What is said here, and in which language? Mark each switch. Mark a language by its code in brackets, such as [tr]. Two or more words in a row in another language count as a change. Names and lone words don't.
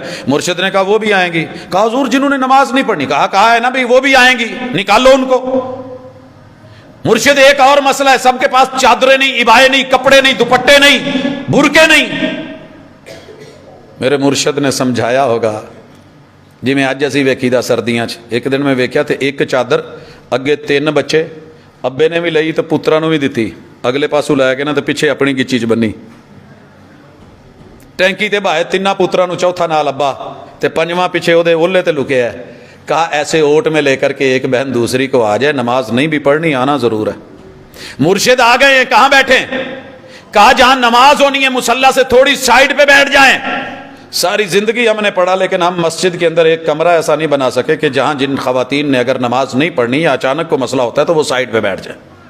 [ur] مرشد نے کہا وہ بھی آئیں گی۔ کہا حضور جنہوں نے نماز نہیں پڑھنی، کہا ہے نا بھائی وہ بھی آئیں گی، نکالو ان کو۔ مرشد ایک اور مسئلہ ہے، سب کے پاس چادریں نہیں، عبائیں نہیں، کپڑے نہیں، دوپٹے نہیں، برقعے نہیں۔ میرے مرشد نے سمجھایا ہوگا [pa] جی میں اج اسی ویکھی دا سردیاں چ ایک دن میں ویکھیا تے ایک چادر اگے 3 بچے، ابے نے بھی لئی تے پتراں نوں بھی دتی، اگلے پاسوں لے کے نا تے پیچھے اپنی گچی چ بنی، ٹینکی تے بہائے 3 پتراں نوں، چوتھا نال ابا تے 5واں پیچھے او دے اولے تے لکیا ہے۔ [ur] کہا ایسے اوٹ میں لے کر کے ایک بہن دوسری کو آ جائے، نماز نہیں بھی پڑھنی، آنا ضرور ہے۔ مرشد آ گئے ہیں، کہاں بیٹھیں؟ کہا جہاں نماز ہونی ہے مصلی سے تھوڑی سائڈ پہ بیٹھ جائیں۔ ساری زندگی ہم نے پڑھا لیکن ہم مسجد کے اندر ایک کمرہ ایسا نہیں بنا سکے کہ جہاں جن خواتین نے اگر نماز نہیں پڑھنی یا اچانک کو مسئلہ ہوتا ہے تو وہ سائڈ پہ بیٹھ جائیں۔